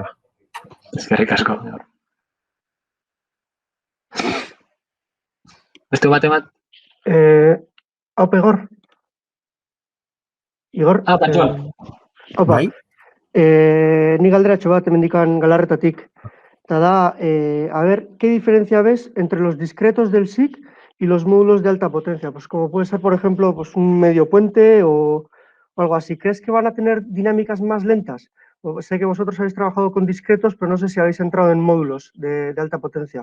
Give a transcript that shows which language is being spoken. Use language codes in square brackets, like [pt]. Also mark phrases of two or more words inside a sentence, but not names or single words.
[eu] Eskerrik asko. Beste bat emat? Haupa, Igor. Igor? Patxoan. Haupa. Bai? Ni galderatxo bat hemendikan Galarretatik. Eta da, [es] a ver, ¿qué diferencia ves entre los discretos del SiC y los módulos de alta potencia? Pues como puede ser, por ejemplo, pues un medio puente o algo así. ¿Crees que van a tener dinámicas más lentas? Sé que vosotros habéis trabajado con discretos, pero no sé si habéis entrado en módulos de alta potencia.